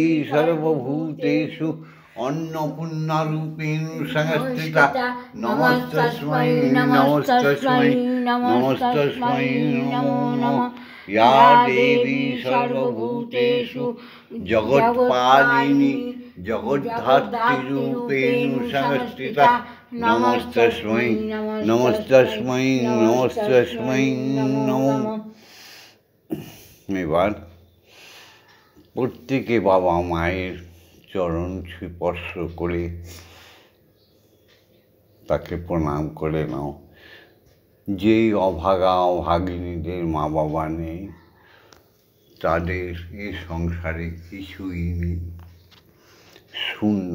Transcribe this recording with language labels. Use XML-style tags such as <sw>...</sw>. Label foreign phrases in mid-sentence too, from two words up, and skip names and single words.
<sa>सर्वभूतेषु अन्नपूर्णारूपेण संस्थिता नमस्तस्मै नमस्तस्मै नमस्तस्मै नमो नमः या देवी सर्वभूतेषु जगत्पालिनी जगद्धात्रीरूपेण संस्थिता नमस्तस्मै नमस्तस्मै नमस्तस्मै नमो</sa> <bn>এবার প্রত্যেকে বাবা মায়ের চরণ স্পর্শ করে তাকে প্রণাম করে নাও। যেই অভাগা অভাগিনীদের মা বাবা নেই তাদের এই সংসারে কিছুই নেই, শূন্য।</bn>